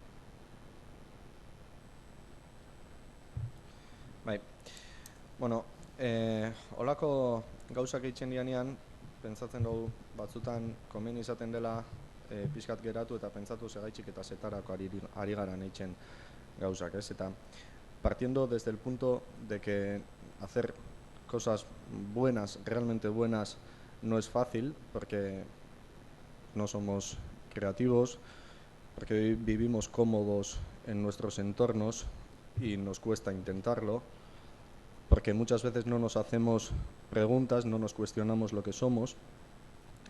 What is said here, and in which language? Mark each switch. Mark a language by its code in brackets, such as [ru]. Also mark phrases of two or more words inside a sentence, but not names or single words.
[eu] Bai, bueno, holako gauzak eitzen dianean, pentsatzen dugu batzutan komeni izaten dela pixkat geratu eta pentsatu segaitxik eta zetarako ari garan eitzen gauzak, ez? [es] Eta partiendo desde el punto de que hacer cosas buenas, realmente buenas, no es fácil, porque no somos creativos, porque vivimos cómodos en nuestros entornos y nos cuesta intentarlo, porque muchas veces no nos hacemos preguntas, no nos cuestionamos lo que somos,